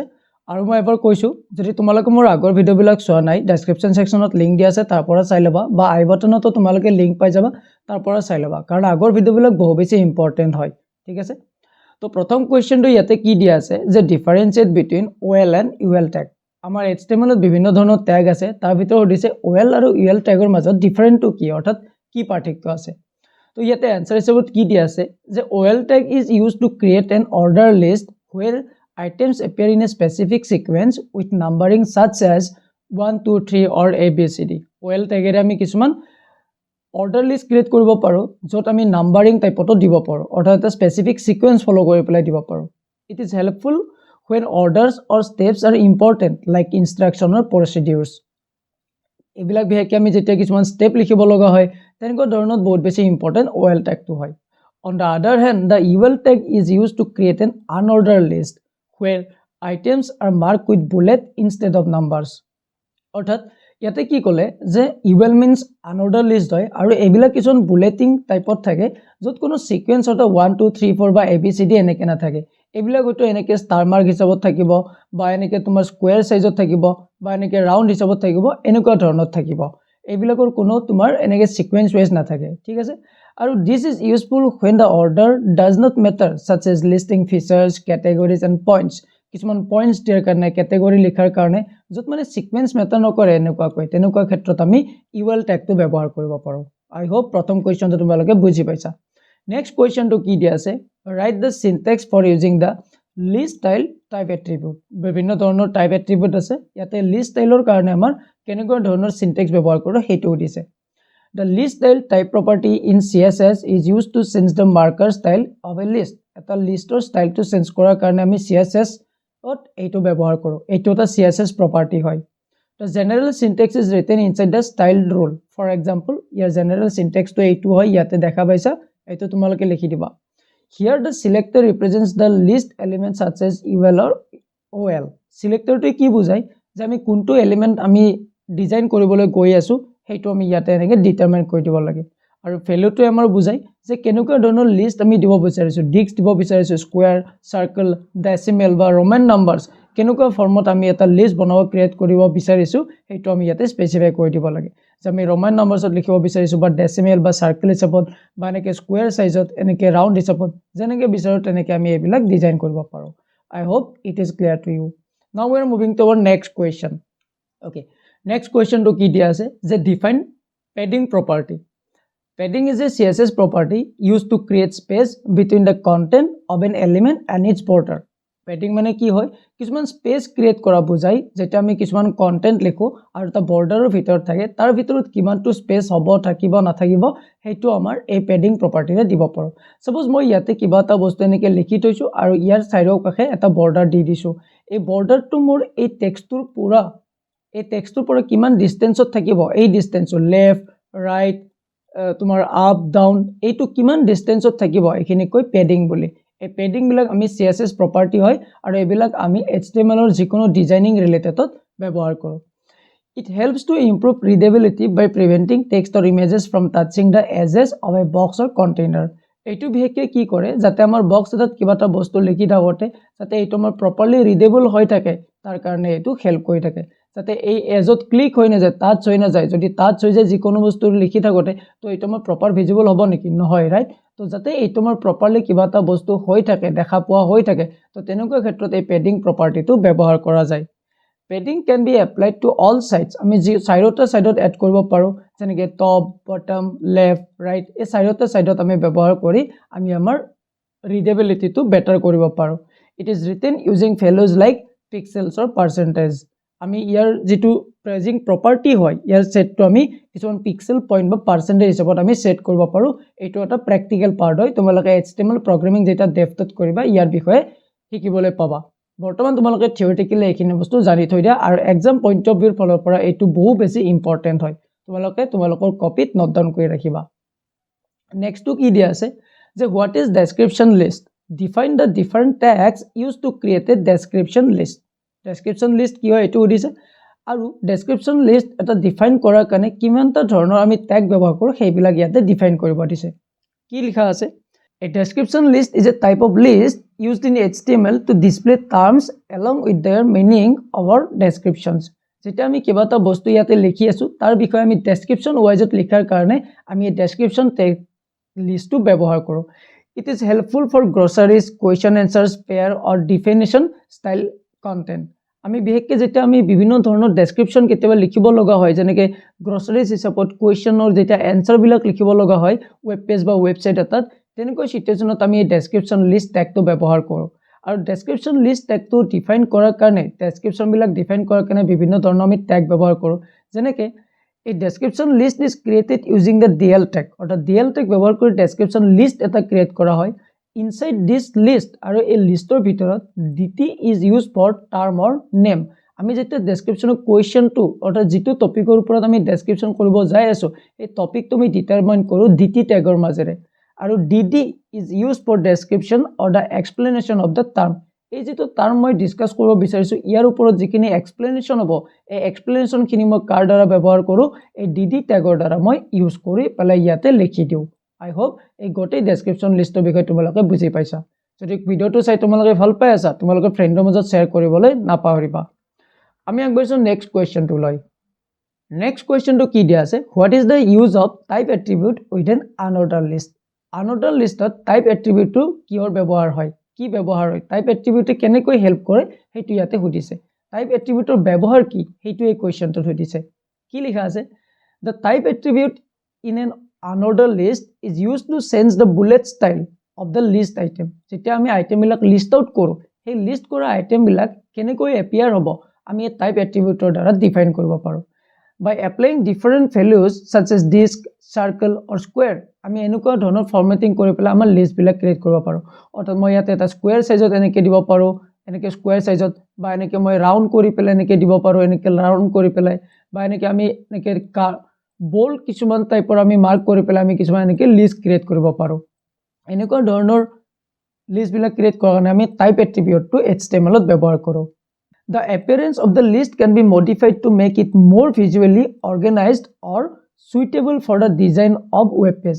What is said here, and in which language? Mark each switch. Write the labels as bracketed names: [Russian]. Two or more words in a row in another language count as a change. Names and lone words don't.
[Assamese] আৰু মই এবাৰ কৈছো যদি তোমালোকে মোৰ আগৰ ভিডিওবিলাক চোৱা নাই [English] description section [Assamese] লিংক দিয়া আছে তাৰ পৰা চাই লবা বা [English] i button [Assamese] তোমালোকে লিংক পাই যাবা তাৰ পৰা চাই লবা কাৰণ আগৰ ভিডিওবিলাক বহু বেছি ইম্পৰ্টেন্ট হয়, ঠিক আছে? তো প্ৰথম কোৱেশ্চনটো ইয়াতে কি দিয়া আছে যে [English] differentiate between OL and UL tag. [Assamese] আমাৰ HTML ত বিভিন্ন ধৰণৰ ট্যাগ আছে তাৰ ভিতৰত দিছে OL আৰু UL ট্যাগৰ মাজত ডিফাৰেন্টটো কি অৰ্থাৎ কি পাৰ্থক্য আছে। তো ইয়াতে আনসাৰ হিচাপত কি দিয়া আছে যে [English] OL tag is used to create an order list where items appear in a specific sequence with numbering such as 1 2 3 or ABCD। [Assamese] OL tag এৰে আমি কিছুমান [English] order list create [Assamese] কৰিব পাৰো যত আমি নাম্বাৰিং টাইপটো দিব পাৰো অৰ্থাৎ এটা [English] specific sequence follow [Assamese] কৰি পেলাই দিব পাৰো। [English] It is helpful when orders or steps are important like instruction or procedures। [Assamese] এবিলাক বিহেকে আমি যেতিয়া কিছুমান স্টেপ লিখিব লগা হয় তেনেকুৱা ধৰণত বহুত বেছি ইম্পৰ্টেন্ট OL tag টো হয়। [English] On the other hand, the UL tag is used to create an unordered list where items are marked with bullet instead of numbers। [Assamese] অৰ্থাৎ ইয়াতে কি ক'লে যে [English] UL means unordered list [Assamese] হয় আৰু এবিলাক কিছুমান বুলেটিং টাইপত থাকে যত কোনো সিকোয়েন্স অৰ্থাৎ 1 2 3 4 বা ABCD এনেকে না থাকে। এবিলাক হয়তো এনেকে ষ্টাৰ মাৰ্ক হিচাপত থাকিব বা এনেকে তোমাৰ স্কয়াৰ সাইজত থাকিব বা এনেকে ৰাউন্ড হিচাপত থাকিব এনেকুৱা ধৰণত থাকিব। এবিলাকৰ কোনো তোমাৰ এনেকে সিকোয়েন্স ওয়াইজ না থাকে, ঠিক আছে? [English] আৰু this is useful when the order does not matter such as listing features, categories and points। [Assamese] কিছুমান পয়েন্টস দিয়াৰ কাৰণে ক্যাটেগৰি লিখাৰ কাৰণে যত মানে [English] sequence matter [Assamese] নকৰে এনেকুৱা তেনেকুৱা ক্ষেত্ৰত আমি UL tag টো ব্যৱহাৰ কৰিব পাৰো। [English] I hope [Assamese] প্ৰথম কোৱেশ্চনটো তোমালোকে বুজি পাইছা। নেক্সট কোৱেশ্চনটো কি দিয়া আছে [English] write the syntax for using the list style type attribute. [Assamese] বিভিন্ন ধৰণৰ [English] type attribute [Assamese] আছে ইয়াতে লিষ্ট স্টাইলৰ কাৰণে আমাৰ কেনেকুৱা ধৰণৰ সিনট্যাক্স ব্যৱহাৰ কৰো হেতু দিছে। [English] The list style type property in CSS is used to change the marker style of a list। [Assamese] এটা লিষ্টৰ ষ্টাইলটো চেঞ্জ কৰাৰ কাৰণে আমি CSS ত এইটো ব্যৱহাৰ কৰো। এইটো এটা [English] CSS property [Assamese] হয়। [English] The general syntax is written inside the style rule। For example, [Assamese] ইয়াৰ [English] general syntax [Assamese] টো এইটো হয় ইয়াতে দেখা পাইছা এইটো তোমালোকে লিখি দিবা। [English] Here the selector represents the list element such as UL or OL। [Assamese] সিলেক্টৰটো কি বুজায় যে আমি কোনটো এলিমেন্ট আমি ডিজাইন কৰিবলৈ গৈ আছো হেতু আমি ইয়াতে এনেকে ডিটাৰমাইন কৰি দিব লাগে। আৰু ভ্যালুটো আমাৰ বুজায় যে কেনেকুৱা ধৰণৰ লিষ্ট আমি দিব বিচাৰিছো, ডিস্ক দিব বিচাৰিছো, স্কয়াৰ, সাৰ্কেল, ডেসিমেল বা [English] Roman numbers [Assamese] কেনেকুৱা ফৰ্মত আমি এটা লিষ্ট বনাব ক্ৰিয়েট কৰিব বিচাৰিছো হেতু আমি ইয়াতে স্পেসিফাই কৰি দিব লাগে। যে আমি [English] Roman numbers [Assamese] লিখিব বিচাৰিছো বা ডেসিমেল বা সাৰ্কেল হিচাপত বা এনেকে স্কয়াৰ সাইজত এনেকে ৰাউন্ড হিচাপত যেনেকে বিচাৰো তেনেকে আমি এইবিলাক ডিজাইন কৰিব পাৰো। [English] I hope it is clear to you। Now we are moving to our next question। Okay, next question [Assamese] তো কি দিয়া আছে যে [English] define padding property। Padding is a CSS property used to create space between the content of an element and its border। [Assamese] Padding মানে কি হয় কিছুমান স্পেস ক্রিয়েট কৰা বুজাই যেটা আমি কিছুমান কন্টেন্ট লিখো আৰু তা বৰ্ডাৰৰ ভিতৰত থাকে তাৰ ভিতৰত কিমানটো স্পেস হ'ব থাকিব না থাকিব হেতু আমাৰ এই [English] padding property [Assamese] দিব পাৰো। সপোজ মই ইয়াতে কিবা এটা বস্তু এনেকে লিখি থৈছো আৰু ইয়াৰ সাইডৰ কাষে এটা বৰ্ডাৰ দি দিছো। এই বৰ্ডাৰটো মোৰ এই টেক্সটৰ পুৰা এই টেক্সটৰ পৰা কিমান ডিসটেন্সত থাকিব এই ডিসটেন্সৰ [English] left right [Assamese] তোমাৰ [English] up down [Assamese] এইটো কিমান ডিসটেন্সত থাকিব এখিনি কই পেডিং বুলি। এই পেডিং বিলাক আমি [English] CSS property [Assamese] হয় আৰু এবিলাক আমি HTML ৰ যিকোনো ডিজাইনিং ৰিলেটেডত ব্যৱহাৰ কৰো। [English] It helps to improve readability by preventing text or images from touching the edges of a box or container. [Assamese] এইটো বিশেষকৈ কি কৰে যাতে আমাৰ বক্স এটাত কিবা এটা বস্তু লিখি থাকোঁতে যাতে এইটো আমাৰ প্ৰপাৰলি ৰিডেবল হৈ থাকে তাৰ কাৰণে এইটো হেল্প কৰি থাকে যাতে এই এজত ক্লিক হৈ নাযায় টাচ হৈ নাযায় যদি টাচ হৈ যায় যিকোনো বস্তু লিখি থাকোঁতে তো এইটো আমাৰ [English] proper visible [Assamese] হ'ব নেকি নহয় ৰাইট তো যাতে এইটো আমাৰ প্ৰপাৰলি কিবা এটা বস্তু হৈ থাকে দেখা পোৱা হৈ থাকে তো তেনেকুৱা ক্ষেত্ৰত এই [English] padding property [Assamese] ব্যৱহাৰ কৰা যায় [English] padding can be applied to all sides [Assamese] আমি যি চাইডতে সাইডত এড কৰিব পাৰো যেনেকৈ [English] top bottom left right [Assamese] এই চাইডতে সাইডত আমি ব্যৱহাৰ কৰি আমি আমাৰ ৰিডেবিলিটিটো বেটাৰ কৰিব পাৰো [English] it is written using values like pixels or percentage [Assamese] আমি ইয়াৰ যেটো প্ৰেজিং প্ৰপাৰ্টি হয় ইয়াৰ সেটটো আমি কিছুমান [English] pixel point [Assamese] বা পাৰ্চেন্টেজ হিচাপত আমি সেট কৰিব পাৰো এইটো এটা [English] practical part [Assamese] হয় তোমালোকে [English] HTML programming [Assamese] যেটা ডেপথত কৰিবা ইয়াৰ বিষয়ে শিকিবলৈ পাবা বৰ্তমান তোমালোকে থিওৰিটিক্যালি এইখিনি বস্তু জানি থৈ দিয়া আৰু [English] exam point of view [Assamese] ফলৰ পৰা এইটো বহু বেছি ইম্পৰ্টেন্ট হয় তোমালোকে তোমালোকৰ কপিত [English] note down [Assamese] কৰি ৰাখিবা নেক্সটটো কি দিয়া আছে যে [English] what is description list define the different tags used to create a description list description list [Assamese] কি হয় এইটো উদিছে আৰু [English] description list [Assamese] এটা ডিফাইন কৰাৰ কাৰণে কিমানটা ধৰণৰ আমি ট্যাগ ব্যৱহাৰ কৰো সেইবিলাক ইয়াতে ডিফাইন কৰিব দিছে কি লিখা আছে [English] A description list is a type of list used in HTML to display terms along with their meaning or descriptions. [Assamese] যেটা আমি কিবা এটা বস্তু ইয়াতে লিখি আছো তাৰ বিষয়ে আমি ডেসক্ৰিপচন ওয়াইজত লিখাৰ কাৰণে আমি [English] description tag list [Assamese] ব্যৱহাৰ কৰো [English] It is helpful for groceries, question answers, pair or definition style content. [Assamese] আমি বিশেষকৈ যেটা আমি বিভিন্ন ধৰণৰ ডেসক্ৰিপচন কেতিয়াবা লিখিব লগা হয় যেনেকৈ গ্ৰসাৰিজ হিচাপত কুৱেশ্যনৰ যেটা এনসাৰ বিলাক লিখিব লগা হয় [English] web page [Assamese] বা ওয়েবসাইট এটাত তেনেকৈ সিচুৱেশ্যনত আমি [English] description list tag [Assamese] ব্যৱহাৰ কৰো আৰু [English] description list tag [Assamese] ডিফাইন কৰাৰ কাৰণে ডেসক্ৰিপচন বিলাক ডিফাইন কৰাৰ কাৰণে বিভিন্ন ধৰণৰ আমি ট্যাগ ব্যৱহাৰ কৰো যেনেকৈ এই [English] description list is created using the DL tag [Assamese] অৰ্থাৎ [English] DL tag [Assamese] ব্যৱহাৰ কৰি [English] description list [Assamese] এটা ক্ৰিয়েট কৰা হয় [English] inside this list [Assamese] আৰু এই লিষ্টৰ ভিতৰত [English] DT is use for term or name [Assamese] আমি যেটা ডেসক্ৰিপচনৰ কোৱেশ্চনটো অৰ্থাৎ যেটো টপিকৰ ওপৰত আমি ডেসক্ৰিপচন কৰিব যাই আছো এই টপিকটো আমি ডিটাৰমাইন কৰো [English] DT tag [Assamese] মাজেৰে আৰু [English] DD is used for description or the explanation of the term [Assamese] এই যেটো টার্ম মই ডিসকাস কৰিব বিচাৰিছো ইয়াৰ ওপৰত যিখিনি এক্সপ্লেনেশন হ'ব এই এক্সপ্লেনেশন খিনি মই কাৰ দ্বাৰা ব্যৱহাৰ কৰো এই [English] DD tag [Assamese] দ্বাৰা মই ইউজ কৰি পেলাই ইয়াতে লিখি দিও [English] I hope [Assamese] এই গোটেই [English] description list [Assamese] বিষয়ে তোমালোকে বুজি পাইছা যদি ভিডিওটো চাই তোমালোকে ভাল পাই আছা তোমালোকে ফ্ৰেণ্ডৰ মাজত শেয়াৰ কৰিবলৈ নাপাহৰিবা আমি আগবাঢ়িছো [English] next question [Assamese] লৈ [English] next question [Assamese] কি দিয়া আছে [English] what is the use of type attribute within unorder list unorder list type attribute [Assamese] কিহৰ ব্যৱহাৰ হয় কি ব্যৱহাৰ হয় [English] type attribute [Assamese] কেনেকৈ হেল্প কৰে হেতু ইয়াতে সুধিছে [English] type attribute [Assamese] ব্যৱহাৰ কি হেতু এই কোৱেশ্চনটো সুধিছে কি লিখা আছে [English] the type attribute in an unordered list is used to change the bullet style of the list item [Assamese] যেতিয়া আমি আইটেম বিলাক [English] list out [Assamese] কৰো সেই লিস্ট কৰা আইটেম বিলাক কেনেকৈ এপিয়াৰ হ'ব আমি এই [English] type attribute [Assamese] দ্বাৰা ডিফাইন কৰিব পাৰো [English] by applying different values such as disk circle or square [Assamese] আমি এনেকুৱা ধৰণৰ ফৰমেটিং কৰি পেলাই আমাৰ লিষ্ট বিলাক ক্ৰিয়েট কৰিব পাৰো অৰ্থাৎ মই ইয়াতে এটা [English] square size [Assamese] এনেকৈ দিব পাৰো এনেকৈ [English] square size [Assamese] বা এনেকৈ মই ৰাউন্ড কৰি পেলাই এনেকৈ দিব পাৰো এনেকৈ ৰাউন্ড কৰি পেলাই বা এনেকৈ আমি এনেকৈ বোল্ড কিছুমান টাইপৰ আমি মাৰ্ক কৰি পেলাই আমি কিছুমান এনেকৈ [English] list create [Assamese] কৰিব পাৰো এনেকুৱা ধৰণৰ লিষ্ট বিলাক ক্ৰিয়েট কৰাৰ কাৰণে আমি [English] type attribute [Assamese] HTML ত ব্যৱহাৰ কৰো [English] The appearance of the list can be modified to make it more visually organized or suitable for the design of web page.